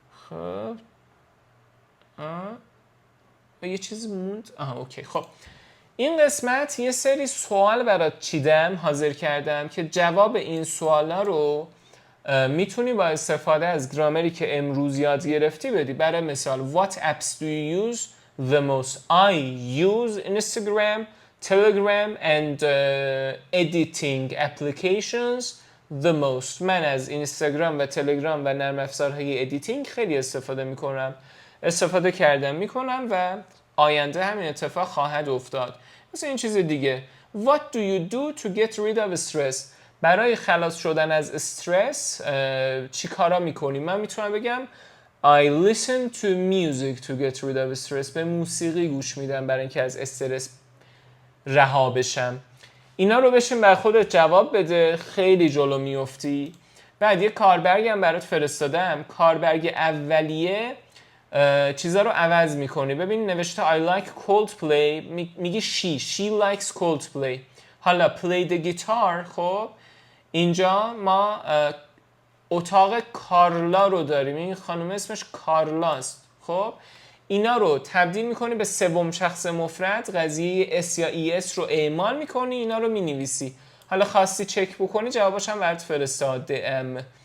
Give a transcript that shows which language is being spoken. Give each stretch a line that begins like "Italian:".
Persian: خب یه چیزی موند. اوکی. خب این قسمت یه سری سوال برات چیدم، حاضر کردم که جواب این سوالا رو میتونی با استفاده از گرامری که امروز یاد گرفتی بدی. برای مثال
English: What apps do you use the most? I use Instagram, Telegram and editing applications the most.
Persian: من از اینستاگرام و تلگرام و نرم افزارهای ادیتینگ خیلی استفاده کردم میکنم و آینده همین اتفاق خواهد افتاد. مثل این چیز دیگه
English: What do you do to get rid of stress?
Persian: برای خلاص شدن از استرس چی کارا میکنی؟ من میتونم بگم
English: I listen to music to get rid of stress.
Persian: به موسیقی گوش میدم برای اینکه از استرس رها بشم. اینا رو بشین بر خودت جواب بده، خیلی جلو میافتی. بعد یه کاربرگ هم برات فرستادم. کاربرگ اولیه چیزا رو عوض میکنی. ببین نوشته
English: I like Coldplay،
Persian: میگی
English: she likes Coldplay. حالا play the guitar.
Persian: خب اینجا ما اتاق کارلا رو داریم. این خانم اسمش کارلاست. خب اینا رو تبدیل میکنی به سوم شخص مفرد، قضیه اس یا es رو اعمال میکنی، اینا رو مینویسی. حالا خواستی چک بکنی جواباش هم برات فرستادم.